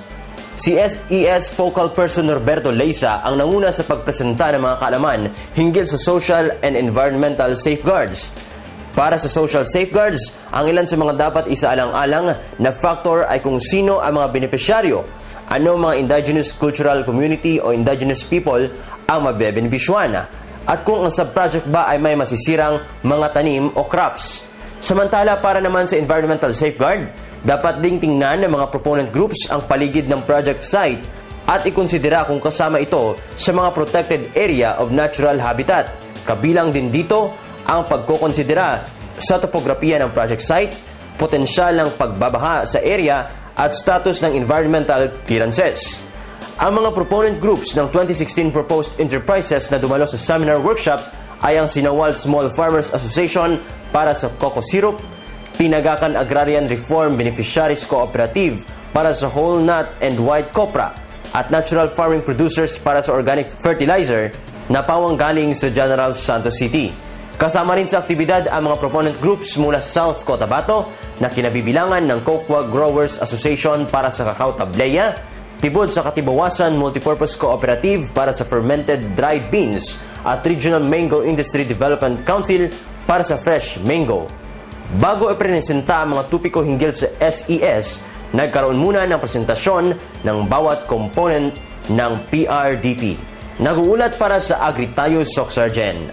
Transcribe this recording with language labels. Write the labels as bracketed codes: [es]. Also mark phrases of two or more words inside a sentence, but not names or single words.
[tl] Si SES Focal Person Norberto Leisa ang nanguna sa pagpresenta ng mga kaalaman hinggil sa [en] social and environmental safeguards. [tl] Para sa [en] social safeguards, [tl] ang ilan sa mga dapat isaalang-alang na factor ay kung sino ang mga benepisyaryo, ano mga [en] indigenous cultural community [tl] o [en] indigenous people [tl] ang mabebenepisyuhan, at kung ang subproject ba ay may masisirang mga tanim o crops. Samantala, para naman sa [en] environmental safeguard, [tl] dapat ding tingnan ng mga [en] proponent groups [tl] ang paligid ng [en] project site [tl] at ikonsidera kung kasama ito sa mga [en] protected area of natural habitat. [tl] Kabilang din dito ang pagkokonsidera sa topografiya ng [en] project site, [tl] potensyal ng pagbabaha sa area at status ng [en] environmental clearances. [tl] Ang mga [en] proponent groups [tl] ng 2016 Proposed Enterprises na dumalo sa [en] seminar workshop [tl] ay ang Sinawal Small Farmers Association para sa [en] cocoa syrup, [tl] Pinagakan Agrarian Reform Beneficiaries Cooperative para sa [en] whole nut and white copra, [tl] at Natural Farming Producers para sa [en] organic fertilizer [tl] na pawang galing sa General Santos City. Kasama rin sa aktibidad ang mga [en] proponent groups [tl] mula South Cotabato na kinabibilangan ng Cocoa Growers Association para sa Cacao Tableya, Tibod sa Katibawasan Multipurpose Cooperative para sa [en] fermented dried beans [tl] at Regional Mango Industry Development Council para sa [en] fresh mango. [tl] Bago ipresenta ang mga tupiko hinggil sa SES, nagkaroon muna ng presentasyon ng bawat component ng PRDP. Nag-uulat para sa Agritayo Socsargen.